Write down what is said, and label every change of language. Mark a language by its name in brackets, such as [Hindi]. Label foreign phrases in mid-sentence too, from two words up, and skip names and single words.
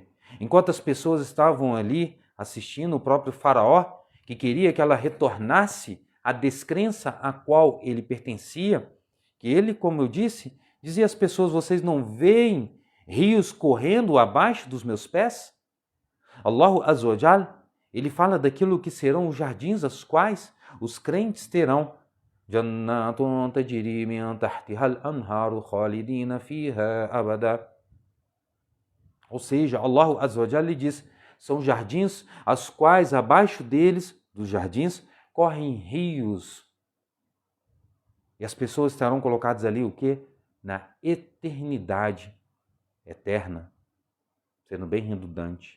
[Portuguese] Enquanto as pessoas estavam ali assistindo o próprio faraó, que queria que ela retornasse à descrença a qual ele pertencia, que ele, como eu disse, dizia às pessoas: vocês não veem rios correndo abaixo dos meus pés? [Arabic] الله عز وجل, [Portuguese] ele fala daquilo que serão os jardins aos quais os crentes terão. [Arabic] جنات تجري من تحتها الأنهار خالدين فيها أبدا. [Portuguese] Ou seja, [Arabic] الله عز وجل [Portuguese] lhe diz, são jardins aos quais abaixo deles, dos jardins, correm rios. E as pessoas estarão colocadas ali o quê? Na eternidade eterna, sendo bem redundante.